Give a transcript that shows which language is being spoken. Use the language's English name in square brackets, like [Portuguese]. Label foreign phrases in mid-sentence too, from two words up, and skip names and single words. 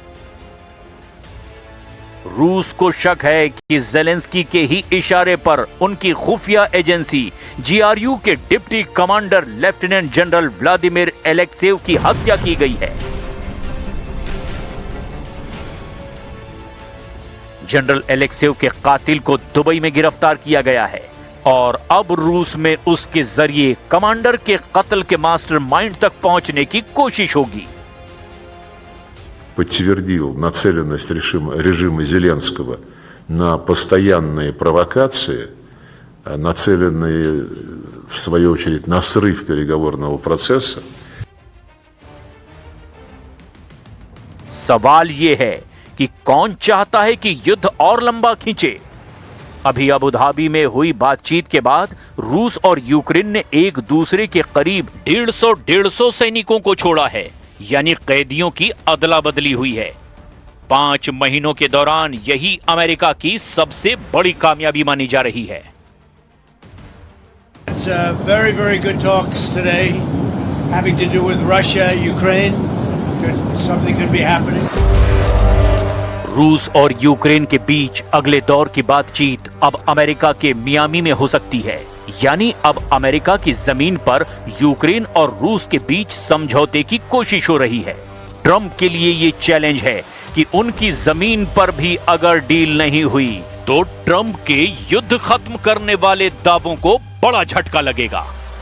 [Hindi] रूस को शक है कि ज़ेलेंस्की के ही इशारे पर उनकी खुफिया एजेंसी GRU के डिप्टी कमांडर लेफ्टिनेंट जनरल व्लादिमीर एलेक्सेव की हत्या की गई है। जनरल एलेक्सेव के कातिल को दुबई में गिरफ्तार किया गया है और अब रूस में उसके जरिए कमांडर के कत्ल के मास्टरमाइंड तक पहुंचने की कोशिश होगी। [Russian] Подтвердил нацеленность режима Зеленского на постоянные провокации, нацеленные, в свою очередь, на срыв переговорного процесса. [Hindi] सवाल ये है कि कौन चाहता है कि युद्ध और लंबा खींचे। अभी अबू धाबी में हुई बातचीत के बाद रूस और यूक्रेन ने एक दूसरे के करीब 150 सैनिकों को छोड़ा है, यानी कैदियों की अदला बदली हुई है। 5 महीनों के दौरान यही अमेरिका की सबसे बड़ी कामयाबी मानी जा रही है। [English] It's very, very good talks today, having to do with Russia, Ukraine. Something could be happening. [Hindi] रूस और यूक्रेन के बीच अगले दौर की बातचीत अब अमेरिका के मियामी में हो सकती है, यानी अब अमेरिका की जमीन पर यूक्रेन और रूस के बीच समझौते की कोशिश हो रही है। ट्रंप के लिए ये चैलेंज है कि उनकी जमीन पर भी अगर डील नहीं हुई तो ट्रंप के युद्ध खत्म करने वाले दावों को बड़ा झटका लगेगा।